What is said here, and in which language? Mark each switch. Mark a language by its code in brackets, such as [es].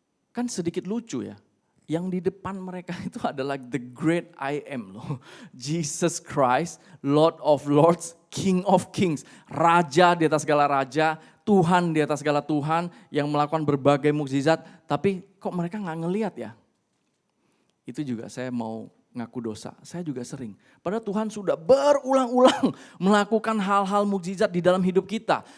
[id] Kan sedikit lucu ya. Yang di depan mereka itu adalah [en] the great I am [id] loh. [en] Jesus Christ, Lord of Lords, King of Kings. [id] Raja di atas segala raja, Tuhan di atas segala Tuhan yang melakukan berbagai mukjizat. Tapi kok mereka gak ngelihat ya? Itu juga saya mau ngaku dosa, saya juga sering. Padahal Tuhan sudah berulang-ulang melakukan hal-hal mukjizat di dalam hidup kita.